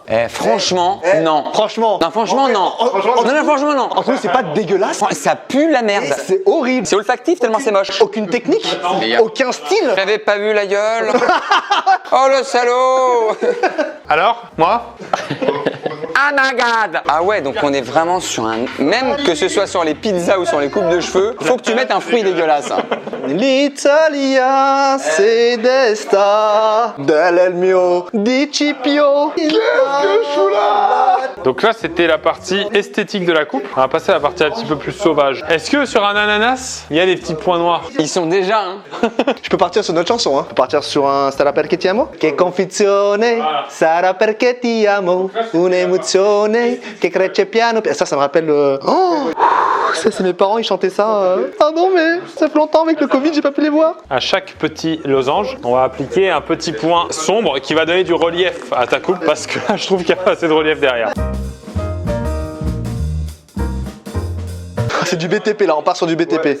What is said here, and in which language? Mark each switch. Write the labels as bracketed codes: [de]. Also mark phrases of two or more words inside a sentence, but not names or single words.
[fr] Franchement, non. Franchement. Non, franchement, non. Non, franchement, non. En tout cas, c'est pas dégueulasse. Ça pue la merde. C'est horrible. C'est olfactif tellement c'est moche. Aucune technique, aucun style. J'avais pas vu la gueule. Oh le salaud. Alors, moi? [en] Ah my god. [fr] Ah ouais, donc on est vraiment sur un... Même que ce soit sur les pizzas ou sur les coupes de cheveux, faut que tu mettes un fruit dégueulasse. Hein. L'Italia, c'est des stars. [it] Del mio di Cipio. [fr] Qu'est-ce que je fous là? Donc là, c'était la partie esthétique de la coupe. On va passer à la partie un petit peu plus sauvage. Est-ce que sur un ananas, il y a des petits points noirs? Ils sont déjà, hein. Je peux partir sur notre chanson, hein. Je peux partir sur un Sarà perché ti amo. [it] Che confizione, sarà perché ti amo. Un'emozione che cresce piano. [fr] Ça me rappelle. Oh, ça c'est mes parents, ils chantaient ça. Ah non mais ça fait longtemps avec le Covid, j'ai pas pu les voir. À chaque petit losange, on va appliquer un petit point sombre qui va donner du relief à ta coupe parce que là, je trouve qu'il n'y a pas assez de relief derrière. C'est du BTP là, on part sur du BTP.